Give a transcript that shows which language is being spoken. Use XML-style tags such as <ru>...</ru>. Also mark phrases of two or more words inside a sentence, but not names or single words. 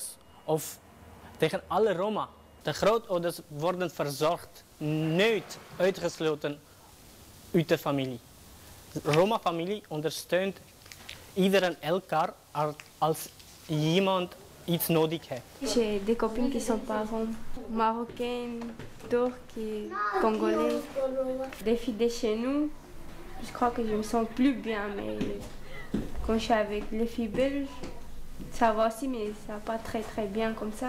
<nl>Of tegen alle Roma. De grootouders worden verzorgd, nooit uitgesloten uit de familie. De Roma-familie ondersteunt iedereen elkaar als iemand iets nodig heeft.</nl> <fr>J'ai des copines qui sont pas roms, marocaines, turques, congolais, des filles de chez nous. Je crois que je me sens plus bien, mais quand je suis avec les filles belges, ça va aussi, mais ça va pas très bien comme ça.</fr>